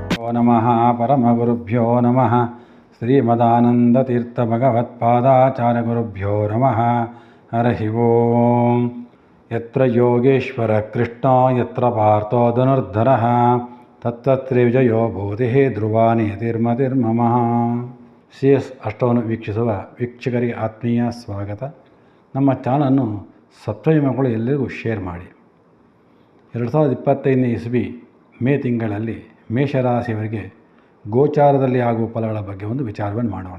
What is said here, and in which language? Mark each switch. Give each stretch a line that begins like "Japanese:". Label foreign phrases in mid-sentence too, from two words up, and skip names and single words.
Sanskrit: ನಮಃ ಪರಮಗುರುಭ್ಯೋ ನಮಃ ಶ್ರೀಮದಾನಂದತೀರ್ಥಭಗವತ್ಪಾದಾಚಾರ್ಯಗುರುಭ್ಯೋ ನಮಃ ಹರಿ ಓಂ. ಯತ್ರ ಯೋಗೇಶ್ವರ ಕೃಷ್ಣ ಯತ್ರ ಪಾರ್ಥೋ ಧನುರ್ಧರಃ ತತ್ತತ್ರಿ ವಿಜಯೋ ಭೂತಿಃ ಧ್ರುವಾನಿ ತಿರ್ಮತಿರ್ಮಮ.
Kannada: CS ಅಷ್ಟವನ್ನು ವೀಕ್ಷಿಸುವ ವೀಕ್ಷಕರಿಗೆ ಆತ್ಮೀಯ ಸ್ವಾಗತ. ನಮ್ಮ ಚಾನಲನ್ನು ಸಬ್ಸ್ಕ್ರೈಬ್ ಮಾಡಿಕೊಳ್ಳಿ, ಎಲ್ಲರಿಗೂ ಶೇರ್ ಮಾಡಿ. 2025ನೇ ಇಸ್ವಿ ಮೇ ತಿಂಗಳಲ್ಲಿ ಮೇಷರಾಶಿಯವರಿಗೆ ಗೋಚಾರದಲ್ಲಿ ಆಗುವ ಫಲಗಳ ಬಗ್ಗೆ ಒಂದು ವಿಚಾರವನ್ನು ಮಾಡೋಣ.